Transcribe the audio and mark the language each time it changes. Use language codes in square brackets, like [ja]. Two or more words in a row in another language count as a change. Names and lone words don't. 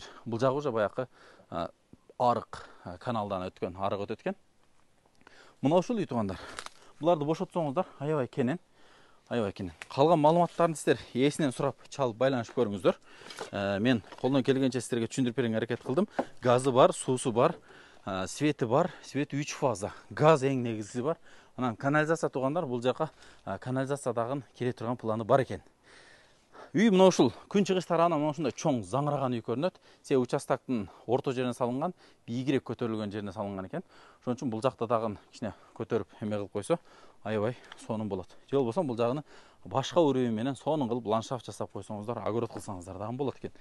[ky] Бул жагы уже баягы арык каналдан өткөн, арык өтөт экен. Мына ушул үй туугандар. Буларды бошотсоңуздар аябай кенен. Калган маалыматтарды сиздер ээсинен сурап, чалып байланышып көрүңүздөр. Мен колдон келгенче сиздерге түшүндүрүп берүүгө аракет кылдым. Газы бар, суусу бар. светі бар, светі 3 фаза. [kk] Газ ең негізі бар. Анан канализация туғандар, бұл жаққа канализациядағын келе тұрған планы бар екен. [ky] Үй мына ушул күн чыгыш тарабынан мына ушундай чоң заңыраган үй көрүнөт. Се участактын орто жерине салынган, бийигирээк көтөрүлгөн жерине салынган экен. Ошон үчүн бул жакта дагы кичине көтөрүп эме кылып койсо, аябай сонун болот. Же болбосо бул жагыны башка уровень менен сонун кылып ландшафт жасап койсоңуздар, огород кылсаңыздар дагы болот экен.